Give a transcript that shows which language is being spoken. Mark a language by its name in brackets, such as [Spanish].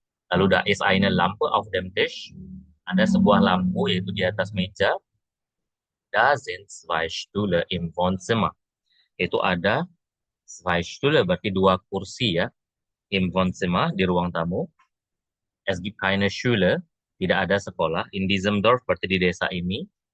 [Indonesian] Lalu [German] da ist eine Lampe auf dem Tisch. [Indonesian] Ada sebuah lampu yaitu di atas meja. [German] Da sind zwei Stühle im Wohnzimmer. [Indonesian] Itu ada [German] zwei Stühle [Indonesian] berarti dua kursi ya. [German] Im Wohnzimmer [Indonesian] di ruang tamu. [German] Es gibt keine Schule. [Indonesian] Tidak ada sekolah. [German] In diesem Dorf [Indonesian] berarti di desa ini.